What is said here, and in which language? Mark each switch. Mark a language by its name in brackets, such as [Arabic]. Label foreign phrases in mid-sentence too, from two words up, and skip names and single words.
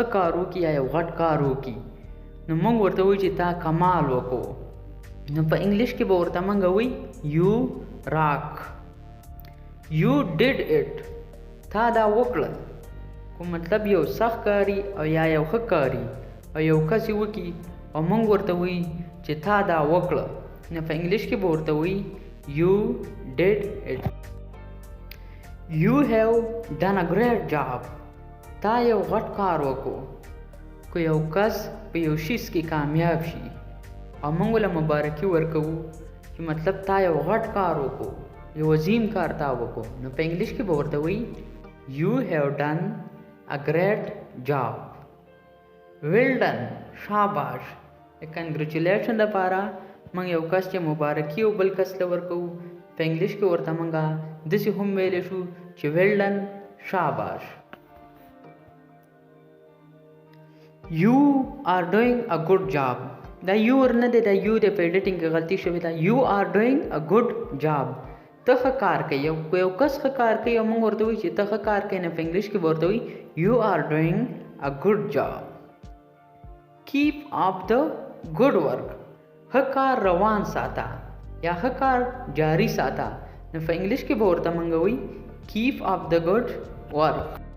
[Pashto] کار وکړي یا یو غټ کار وکړي نو موږ ورته وایو چې تا کمال وکړو نو په انګلیش کې به ورته موږ وایو [English] you rock you did it [Pashto] تا دا وکړل خو مطلب یو سخت کاري او یا یو ښه کاري او یو کس یې وکړي او موږ ورته وایو چې تا دا وکړه نو په انګلیش کې به ورته وایو [English] you did it You have done a great job. [Pashto] تا یو غټ کار وکړو که یو کس په یو شیز کې کامیاب شي او موږ له مبارکي ورکوو چې مطلب تا یو غټ کار وکړو یو عظیم کار تا وکړو نو په انګلیش کې به ورته وایي [English] You have done a great job. Well done. [Pashto] شاباش کنګریچولیشن لپاره موږ یو کس چې مبارکي او بل کس له ورکوو په انګلیش کې ورته موږ داسې هم ویلی شو چې [English] well done [Pashto] شاباش یو [English] are doing a good job [Pashto] دا یو ورنه دی دا یو د په ایډیټینګ کې غلطي شوې ده [English] you are doing a good job [Pashto] ته ښه کار کوي یو کس ښه کار کوي او موږ ورته وایو چې ته ښه کار کوي نه په انګلیش کې به ورته وایي [English] you are doing a good job keep up the good work [Pashto] ښه کار روان ساته یا ښه کار جاری ساته نو په انګلیش کې به ورته موږ وایو [English] keep up the good work